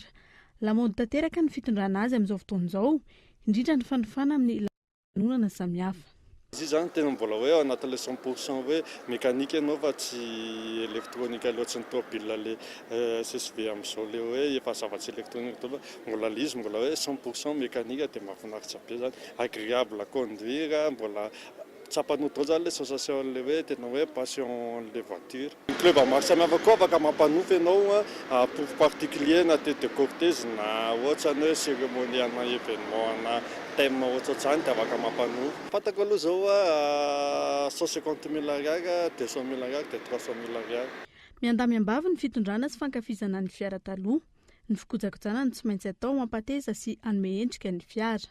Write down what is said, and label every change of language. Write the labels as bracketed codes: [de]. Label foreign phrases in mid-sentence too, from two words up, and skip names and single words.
[mg] Lamaody tanteraka ny fitondrana azy amin'izao fotoana izao, indrindra ny fanofana amin'ny lanonana samihafa. Izy zany tena mbola hoe anatin'ilay 100% hoe mécanique ianao fa tsy électronique loatsy ny tômôbila le CSV amin'izao le hoe efa zavatsy électronique to mbola izy mbola hoe 100% mécanique dia mahafinaritra be zany, [fr] agréable à conduire, [mg] mbola tsapanoto daholo zany le sensation le hoe tena hoe [fr] passion les voitures. [mg] Club maro samihafa koa afaka mampanofa ianao [fr] pour particulier [mg] na [fr] tête de cortège [mg] na ohatrany hoe cérémonie ana événement na thème ohatrohatrany dia afaka mampanofa. Fatako aloha zao 150 000 ariary, 200 000 ariary dia 300 000 ariary. Miandamiambavy ny fitondrana sy fankafizana ny fiara taloha, ny fikojakojana ny tsy maintsy atao mampateza sy anome endrika ny fiara.